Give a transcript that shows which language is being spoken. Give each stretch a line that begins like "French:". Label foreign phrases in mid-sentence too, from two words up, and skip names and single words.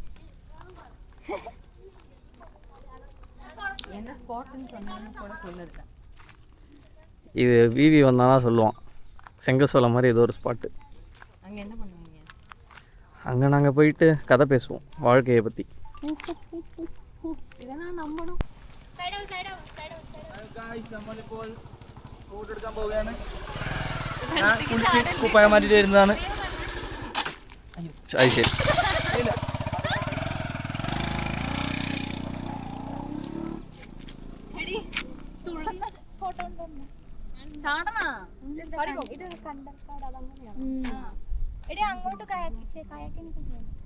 Tamil: என்ன ஸ்பாட்னு சொன்னீங்கன்னா கூட சொல்லுங்க. இது விவி வந்தால் தான் சொல்லுவான். செங்கசோலை மாதிரி ஏதோ ஒரு ஸ்பாட்டு. அங்கே என்ன பண்ணுவீங்க? அங்கே நாங்கள் போயிட்டு கதை பேசுவோம் வாழ்க்கையை பற்றி.
Malayalam: ഇതാ നമ്മളും നമ്മളിപ്പോൾ ഫോട്ടോ എടുക്കാൻ പോവുകയാണ്. ഞാൻ കുളിച്ച് കുപ്പായം മാറ്റിട്ട് വരുന്നതാണ്. അത് ശരി. എടി അങ്ങോട്ട് കയാക്കിനൊക്കെ ചെയ്യണം.